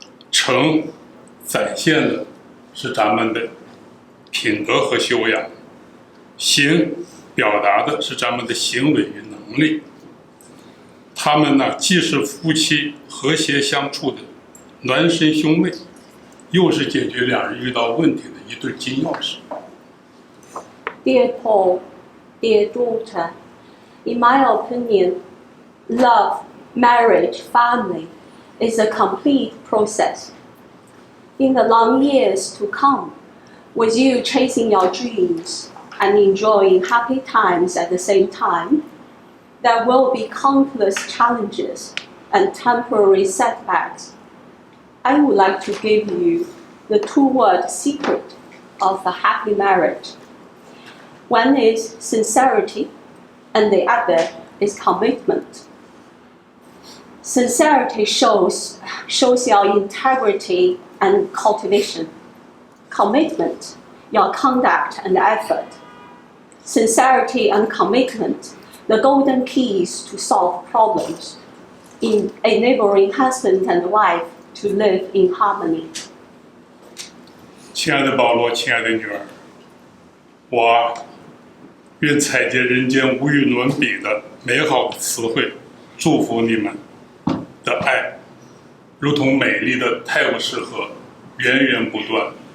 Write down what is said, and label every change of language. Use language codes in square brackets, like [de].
[zh] 诚展现的是咱们的品德和修养，行表达的是咱们的行为与能力。他们呢，既是夫妻和谐相处的孪生兄妹，又是解决2人遇到问题的一对金钥匙。 [en] Dear Paul, dear daughter, in my opinion, love, marriage, family is a complete process. In the long years to come, with you chasing your dreams and enjoying happy times at the same time, there will be countless challenges and temporary setbacks. I would like to give you the 2-word secret of a happy marriage. One is sincerity, and the other is commitment. Sincerity shows your integrity and cultivation. Commitment, your conduct and effort. Sincerity and commitment, the golden keys to solve problems, in enabling husband and wife to live in harmony. [zh] 亲爱的保罗，亲爱的女儿，我愿采撷人间无与伦比的美好的词汇，祝福你们的爱，如同美丽的泰晤士河，源源不断，